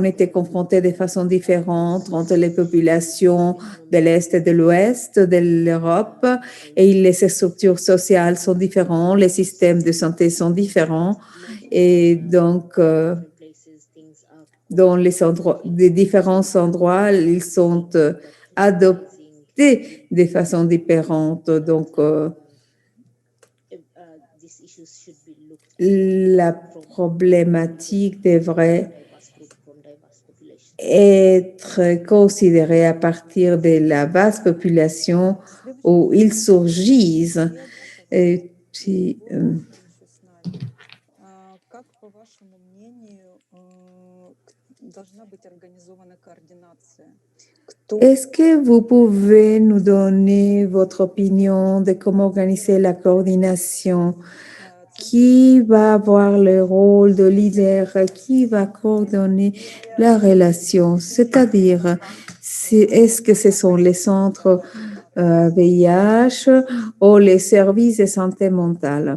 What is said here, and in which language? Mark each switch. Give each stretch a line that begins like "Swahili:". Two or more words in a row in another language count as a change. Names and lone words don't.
French: été confrontés de façon différente entre les populations de l'Est et de l'Ouest de l'Europe et les structures sociales sont différentes, les systèmes de santé sont différents et donc dans les différents endroits, ils sont adoptés de façon différente. Donc,
English: these issues should be looked
French: La
English: from
French: problématique devrait
English: diverse group, from diverse populations.
French: être considérée à partir de la vaste population où ils surgissent. Et puis,
Russian: Как, по вашему мнению, должна быть организована координация?
French: est-ce que vous pouvez nous donner votre opinion de comment organiser la coordination? Qui va avoir le rôle de leader? Qui va coordonner la relation? C'est-à-dire, est-ce que ce sont les centres VIH ou les services de santé mentale?